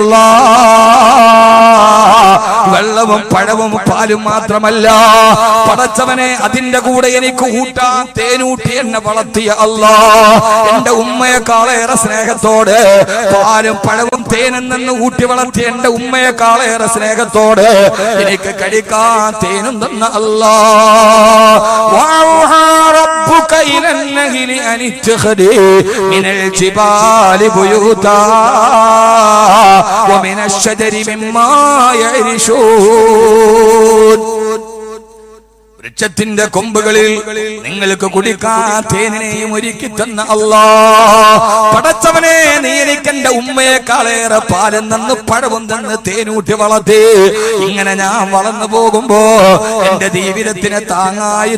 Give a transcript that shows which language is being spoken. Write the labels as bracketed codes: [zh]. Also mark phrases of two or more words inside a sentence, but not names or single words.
[ml] വെള്ളവും പഴവും പാലും മാത്രമല്ല പടച്ചവനെ അതിന്റെ കൂടെ എനിക്ക് ഊട്ടാൻ തേനൂട്ടി എന്നെ വളർത്തിയ അല്ലാഹ് എന്റെ ഉമ്മയെക്കാളേറെ സ്നേഹത്തോടെ പാലും പഴവും തേനും നിന്ന് ഊട്ടി വളർത്തിയ എന്റെ ഉമ്മയെക്കാളേറെ സ്നേഹത്തോടെ എനിക്ക് കഴിക്കാൻ തേനും തന്ന അല്ലാഹ് [ar] ربك إلى النهل أن اتخذي من الجبال بيوتا ومن الشجر مما يعرشون [ml] വൃക്ഷത്തിന്റെ കൊമ്പുകളിൽ നിങ്ങൾക്ക് കുടിക്കാൻ തേനിനെയും ഒരുക്കി തന്ന അല്ലാഹ് പടച്ചവനെ നീ എനിക്ക് എന്റെ ഉമ്മയെക്കാളേറെ പാലും തന്ന് പഴവും തന്ന് തേനൂട്ടി വളർത്തി ഇങ്ങനെ ഞാൻ വളർന്നു പോകുമ്പോ എന്റെ ജീവിതത്തിന് താങ്ങായി